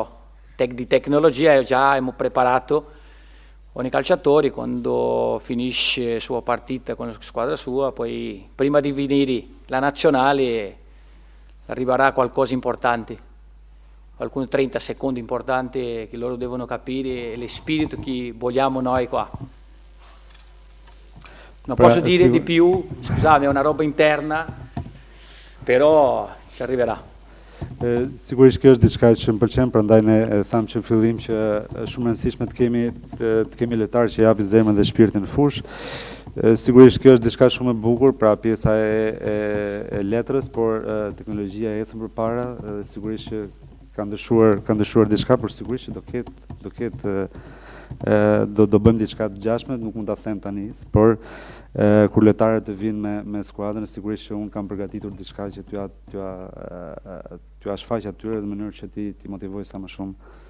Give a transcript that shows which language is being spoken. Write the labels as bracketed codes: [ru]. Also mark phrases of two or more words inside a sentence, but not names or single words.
[it] Di tecnologia già abbiamo preparato ogni calciatore quando finisce la sua partita con la squadra sua, poi prima di venire la nazionale arriverà qualcosa importante. Alcuni 30 secondi importanti che loro devono capire lo spirito che vogliamo noi qua. Non posso dire di più, scusami, è una roba interna, però ci arriverà. [sq] Sigurisht kjo është diçka që më pëlqen, prandaj ne tham që në fillim që është shumë e rëndësishme të kemi lojtarë që japin zemrën dhe shpirtin në fushë. Sigurisht kjo është diçka shumë e bukur, pra pjesa e letrës, por teknologjia ecën përpara, sigurisht që ka ndryshuar diçka, por sigurisht që do bëjmë diçka të gjashme, nuk mund ta them tani, por kur lojtarët të vinë me skuadrën, sigurisht që unë kam përgatitur diçka që t'ja shfaq atyre në mënyrë që ti motivoj sa më shumë.